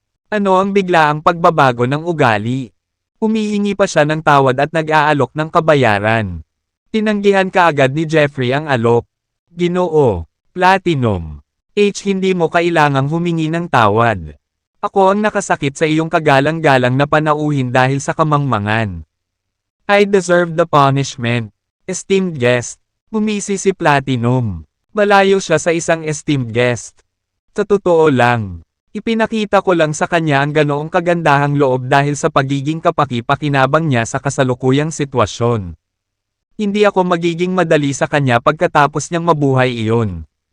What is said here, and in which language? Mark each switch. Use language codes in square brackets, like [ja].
[tl] Ano ang biglaang pagbabago ng ugali? Humihingi pa siya ng tawad at nag-aalok ng kabayaran. Tinanggihan kaagad ni Jeffrey ang alok. Ginoo, Platinum. Hindi mo kailangang humingi ng tawad. Ako ang nakasakit sa iyong kagalang-galang na panauhin dahil sa kamangmangan. [en] I deserve the punishment. [tl] Esteemed guest. Bumisi si Platinum. Malayo siya sa isang esteemed guest. Sa totoo lang, ipinakita ko lang sa kanya ang ganoong kagandahang loob dahil sa pagiging kapaki-pakinabang niya sa kasalukuyang sitwasyon. Hindi ako magiging madali sa kanya pagkatapos niyang mabuhay iyon.